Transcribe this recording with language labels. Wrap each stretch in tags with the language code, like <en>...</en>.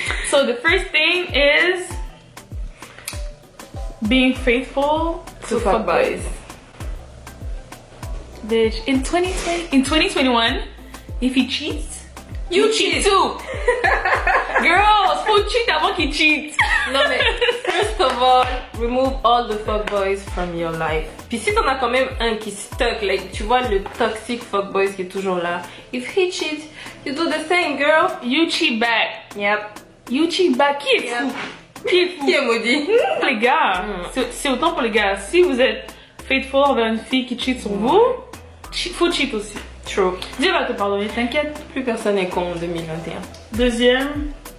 <en>So the first thing is being faithful to fuckboys. Bitch, in 2021, if he cheats, you cheat too.</en> <fr>Girls, faut cheat avant qu'il cheat. Non mais,</fr> <en>first of all, remove all the fuckboys from your life.</en> <fr>Puis si t'en as quand même un qui stuck,</fr> <en>like,</en> <fr>tu vois le toxic fuckboy qui est toujours là.</fr> <en>If he cheats, you do the same, girl. You cheat back. Yep. You cheat back.</en> <fr>Qui est fou? Qui est fou? Qui est maudit? Les gars, c'est autant pour les gars. Si vous êtes faithful envers une fille qui cheat sur vous, faut cheat aussi.</fr> <en>True.</en> <fr>Dieu va te pardonner, t'inquiète. Plus personne n'est con en 2021. Deuxième.</fr>